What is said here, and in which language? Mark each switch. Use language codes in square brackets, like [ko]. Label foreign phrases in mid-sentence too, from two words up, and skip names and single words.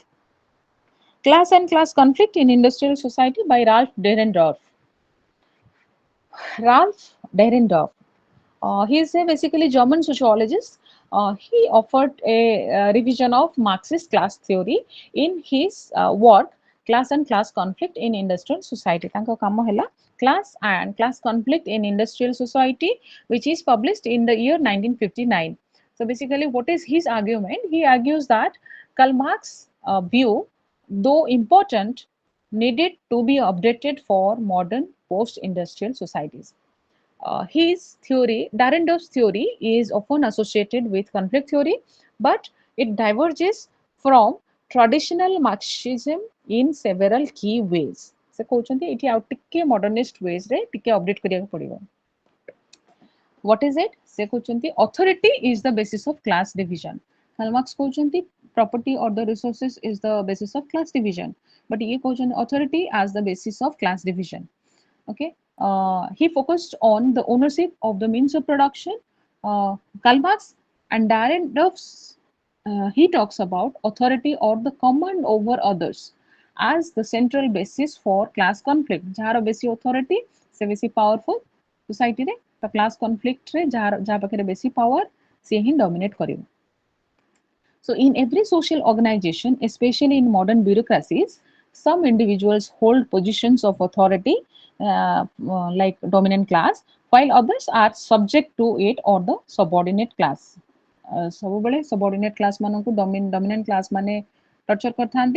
[en] Class and Class Conflict in Industrial Society by Ralph Dahrendorf. Ralph Dahrendorf. He is a basically German sociologist. He offered a revision of Marxist class theory in his work Class and Class Conflict in Industrial Society. [or] ତାଙ୍କ କାମ ହେଲା [en] Class and Class Conflict in Industrial Society, which is published in the year 1959. So basically, what is his argument? He argues that Karl Marx's view, though important, needed to be updated for modern post-industrial societies. His theory, Dahrendorf's theory, is often associated with conflict theory, but it diverges from traditional Marxism in several key ways. [or] ସେ କହୁଛନ୍ତି ଏଠି ଆଉ ଟିକେ [en] modernist ways [or] ରେ ଟିକେ update କରିବାକୁ ପଡ଼ିବ. [en] What is it? [or] ସେ କହୁଛନ୍ତି [en] authority is the basis of class division. Karl Marx କହୁଛନ୍ତି property or the resources is the basis of class division. But [or] ଇଏ କହୁଛନ୍ତି [en] authority as the basis of class division. Okay, he focused on the ownership of the means of production. Karl Marx and Dahrendorf's he talks about authority or the command over others as the central basis for class conflict. [or] ଯାହାର ବେଶୀ authority ସେ ବେଶୀ [en] powerful society [or] ରେ ତ [en] class conflict [or] ରେ ଯାହା ପାଖରେ ବେଶୀ power ସେ ହିଁ dominate କରିବ. [en] So in every social organization, especially in modern bureaucracies, some individuals hold positions of authority like dominant class, while others are subject to it or the subordinate class. [or] ସବୁବେଳେ [en] subordinate class [or] ମାନଙ୍କୁ [en] dominant class [or] ମାନେ torture କରିଥାନ୍ତି.